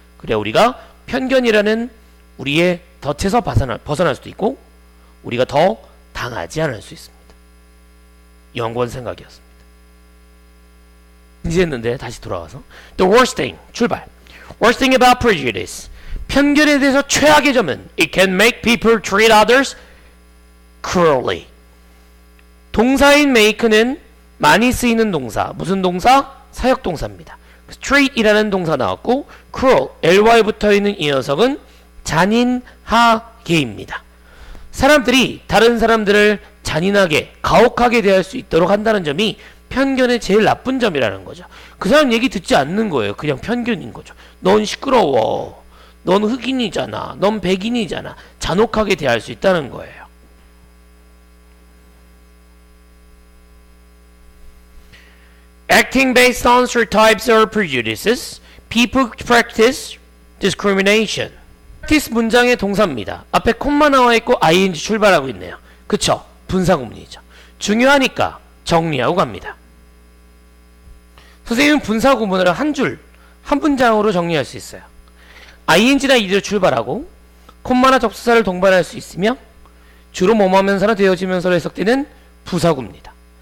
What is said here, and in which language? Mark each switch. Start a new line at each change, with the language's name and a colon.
Korean: 그래야 우리가 편견이라는 우리의 덫에서 벗어날 수도 있고 우리가 더 당하지 않을 수 있습니다. 연구원 생각이었습니다. 이제 했는데 다시 돌아와서
English: The worst thing,
Korean: 출발.
English: Worst thing about prejudice.
Korean: 편견에 대해서 최악의 점은
English: It can make people treat others cruelly.
Korean: 동사인 make는 많이 쓰이는 동사. 무슨 동사? 사역동사입니다. treat이라는 동사 나왔고 cruel, ly 붙어있는 이 녀석은 잔인하게입니다. 사람들이 다른 사람들을 잔인하게, 가혹하게 대할 수 있도록 한다는 점이 편견의 제일 나쁜 점이라는 거죠. 그 사람 얘기 듣지 않는 거예요. 그냥 편견인 거죠. 넌 시끄러워. 넌 흑인이잖아. 넌 백인이잖아. 잔혹하게 대할 수 있다는 거예요.
English: Acting based on stereotypes or prejudices, people practice discrimination.
Korean: practice 문장의 동사입니다. 앞에 콤마 나와 있고 ing 출발하고 있네요. 그쵸? 분사구문이죠. 중요하니까 정리하고 갑니다. 선생님은 분사구문을 한 줄, 한 문장으로 정리할 수 있어요. ing나 ed로 출발하고 콤마나 접수사를 동반할 수 있으며 주로 뭐뭐하면서나 되어지면서로 해석되는 부사구입니다.